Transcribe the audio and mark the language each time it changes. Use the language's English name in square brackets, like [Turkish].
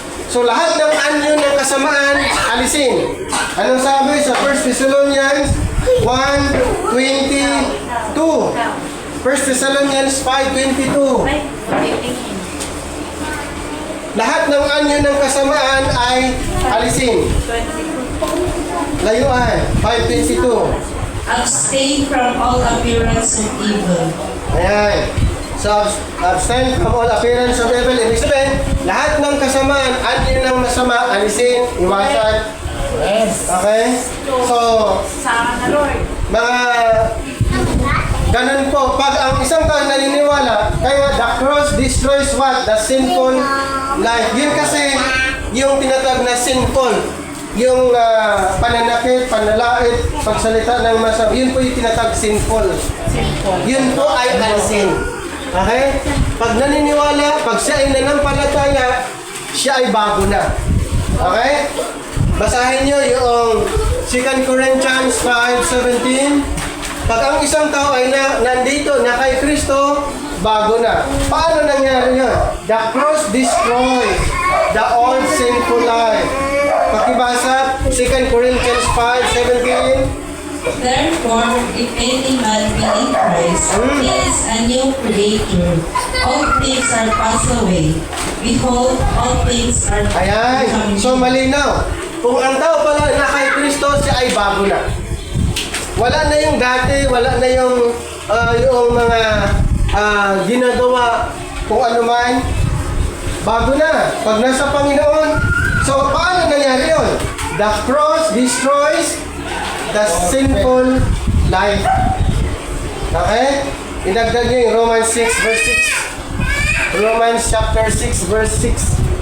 [Filipino] So lahat ng anyo ng kasamaan, alisin. Anong sabi sa 1 Thessalonians 1:22? 1 Thessalonians 5:22. Lahat ng anyo ng kasamaan ay alisin. Layuan, 5:22. [English] Abstain from all appearance of evil. [Filipino] Ayan. [English] So, abstain from all appearance of evil. [Filipino] Ibig sabihin, lahat ng kasamaan, anyo ng masama, alisin, iwasan. Okay? So, Sama na Lord. mga ganun po, pag ang isang tao naniniwala, kaya [English] the cross destroys what? The sinful life. [Filipino] Yun kasi yung tinatawag na sinful. Yung pananakit, panlalait, pagsalita ng masama, yun po yung tinatawag sinful. Yun po ay alisin. Okay? Pag naniniwala, pag siya ay nanampalataya, siya ay bago na. Okay? Basahin nyo yung 2 Corinthians 5:17. Pag ang isang tao ay nandito na kay Kristo, bago na. Paano nangyari yun? [English] The cross destroys the old sinful life. [Filipino] Pakibasa, 2 Corinthians 5:17. [English] Therefore, if any man be in Christ, he is a new creature. All things are passed away. Behold, all things are [Filipino] Ayan. [English] become [Filipino] So malinaw. Kung ang tao pala na kay Kristo, siya ay bago na. Wala na yung dati, wala na yung mga ginagawa kung ano man. Bago na. Pag nasa Panginoon. So paano nangyari yun? [English] The cross destroys the sinful life. [Filipino] Okay? Idagdag nyo yung Romans 6:6. Romans chapter 6:6.